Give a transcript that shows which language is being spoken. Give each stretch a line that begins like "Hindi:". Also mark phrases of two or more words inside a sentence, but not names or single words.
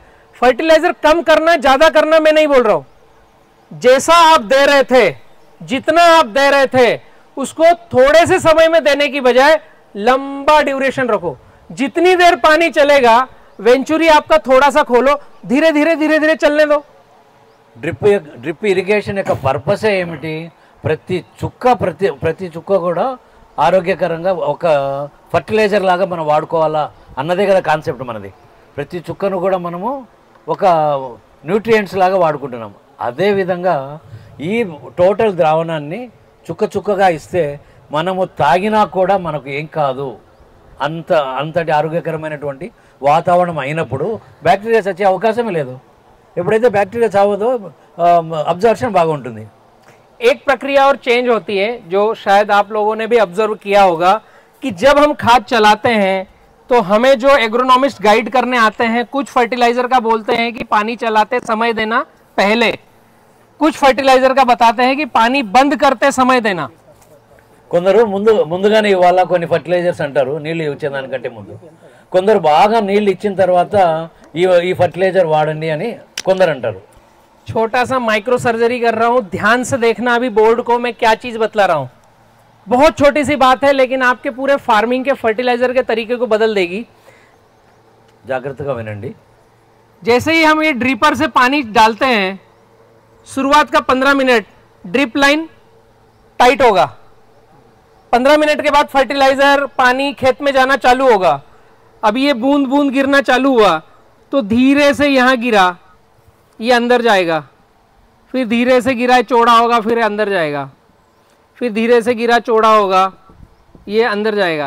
Hindi: फर्टिलाइजर कम करना ज्यादा करना मैं नहीं बोल रहा हूं, जैसा आप दे रहे थे, जितना आप दे रहे थे, उसको थोड़े से समय में देने की बजाय लंबा ड्यूरेशन रखो। जितनी देर पानी चलेगा, वेंचुरी आपका थोड़ा सा खोलो, धीरे धीरे धीरे धीरे चलने दो।
English: drip irrigation
Telugu: యొక్క పర్పస్ ఏమిటి? ప్రతి చుక్క కూడా ఆరోగ్యకరంగా ఒక ఫర్టిలైజర్ లాగా మనం వాడుకోవాలా అన్నదే కదా కాన్సెప్ట్ మనది. ప్రతి చుక్కను కూడా మనము ఒక న్యూట్రియంట్స్ లాగా వాడుకుంటున్నాం. అదే విధంగా ఈ టోటల్ ద్రావణాన్ని చుక్క చుక్కగా ఇస్తే మనము తాగినా కూడా మనకు ఏం కాదు, అంతటి ఆరోగ్యకరమైనటువంటి వాతావరణం అయినప్పుడు బ్యాక్టీరియా చచ్చే అవకాశమే లేదు. ఎప్పుడైతే బ్యాక్టీరియా చావదో అబ్జర్ప్షన్ బాగా ఉంటుంది.
Hindi: एक प्रक्रिया और चेंज होती है जो शायद आप लोगों ने भी ऑब्जर्व किया होगा कि जब हम खाद चलाते हैं तो हमें जो
English: agronomist guide
Hindi: करने आते हैं, कुछ फर्टिलाइजर का बोलते हैं कि पानी चलाते समय देना पहले, कुछ फर्टिलाइजर का बताते हैं कि पानी बंद करते समय देना।
Telugu: కొందరు ముందుగానే ఇవ్వాలా కొన్ని ఫర్టిలైజర్స్ అంటారు నీళ్ళు ఇచ్చేదానికంటే ముందు, కొందరు బాగా నీళ్ళు ఇచ్చిన తర్వాత ఈ ఫర్టిలైజర్ వాడండి అని కొందరు అంటారు.
Hindi: छोटा सा
English: micro surgery
Hindi: कर रहा हूं, ध्यान से देखना अभी बोर्ड को मैं क्या चीज बतला रहा हूं। बहुत छोटी सी बात है लेकिन आपके पूरे फार्मिंग के फर्टिलाइजर के तरीके को बदल देगी।
Telugu: జాగ్రత్తగా వినండి.
Hindi: जैसे ही हम ये ड्रिपर से पानी डालते हैं, शुरुआत का 15 मिनट
English: drip line
Hindi: टाइट होगा, 15 मिनट के बाद फर्टिलाइजर पानी खेत में जाना चालू होगा। अब ये बूंद बूंद गिरना चालू हुआ तो धीरे से यहां गिरा, ये अंदर जाएगा, फिर धीरे से गिरा चौड़ा होगा, फिर अंदर जाएगा, फिर धीरे से गिरा चौड़ा होगा, ये अंदर जाएगा।